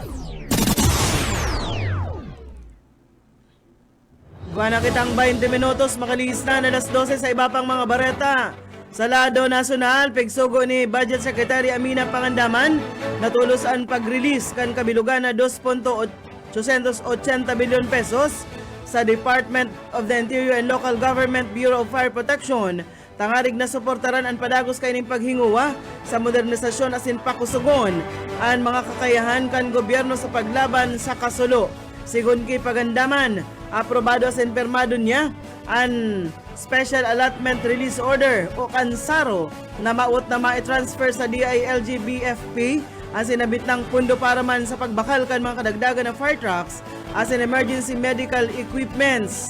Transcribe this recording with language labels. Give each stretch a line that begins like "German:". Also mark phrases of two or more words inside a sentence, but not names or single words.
Bikol: Buwan na kitang 20 minutos makalis na alas 12 sa iba pang mga bareta. Sa lado nasyonal, pigsugo ni Budget Secretary Amina Pangandaman natulos ang pag-release kan kabilugan na 2.880 bilyon pesos sa Department of the Interior and Local Government Bureau of Fire Protection. Tangarig na suportaran ang padagos kaining paghinguwa sa modernisasyon asin pakusugon ang mga kakayahan kan gobyerno sa paglaban sa kasulo. Sigun kay Pagandaman, aprobado asin permado niya ang Special Allotment Release Order o KANSARO na maut na ma-transfer sa DILG-BFP ang sinabit ng pundo para man sa pagbakal kan mga kadagdagan ng
English: fire trucks
Bikol: as in
English: emergency medical equipments.